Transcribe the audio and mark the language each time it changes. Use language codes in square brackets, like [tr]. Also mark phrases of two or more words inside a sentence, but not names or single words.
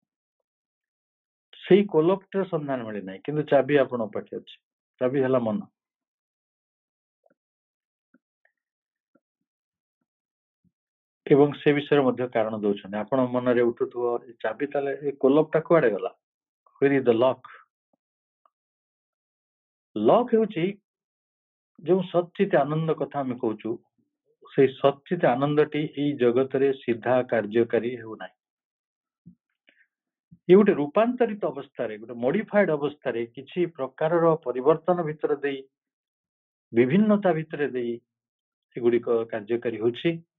[or] ସେଇ କୋଲପଟାର ସନ୍ଧାନ ମିଳିନାହିଁ, କିନ୍ତୁ ଚାବି ଆପଣଙ୍କ ପାଖେ ଅଛି। ଚାବି ହେଲା ମନ। ଏବଂ ସେ ବିଷୟରେ ମଧ୍ୟ କାରଣ ଦଉଛନ୍ତି। ଆପଣ ମନରେ ଉଠୁଥିବ ଏ ଚାବି ତାହେଲେ ଏ କୋଲପଟା କୁଆଡେ ଗଲା? [en] Where is the lock? [or] ଲକ୍ ହେଉଛି ଯେଉଁ ସଚ୍ଚିତ ଆନନ୍ଦ କଥା ଆମେ କହୁଛୁ, ସେଇ ସଚ୍ଚିତ ଆନନ୍ଦଟି ଏଇ ଜଗତରେ ସିଧା କାର୍ଯ୍ୟକାରୀ ହେଉନାହିଁ। ଇଏ ଗୋଟେ ରୂପାନ୍ତରିତ ଅବସ୍ଥାରେ, ଗୋଟେ ମଡିଫାଏଡ ଅବସ୍ଥାରେ କିଛି ପ୍ରକାରର ପରିବର୍ତ୍ତନ ଭିତରେ ଦେଇ, ବିଭିନ୍ନତା ଭିତରେ ଦେଇ ଏଗୁଡିକ କାର୍ଯ୍ୟକାରୀ ହେଉଛି।